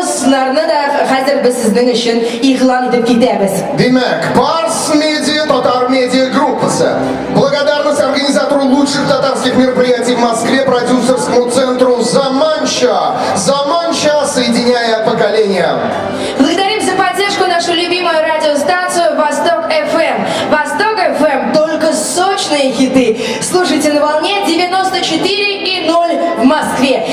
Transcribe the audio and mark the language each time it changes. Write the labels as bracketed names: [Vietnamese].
[Tatar] Шуларны да хәзер без сезнең өчен игълан итеп китәбез. Demek, Pars Media Татар Медиа Группасы. [Russian] Благодарность организатору лучших татарских мероприятий в Москве, продюсерскому центру «Заманча». «Заманча», соединяя поколения. Благодарим за поддержку нашу любимую радиостанцию Восток ФМ. Восток ФМ, только сочные хиты. Слушайте на волне 94,0 в Москве.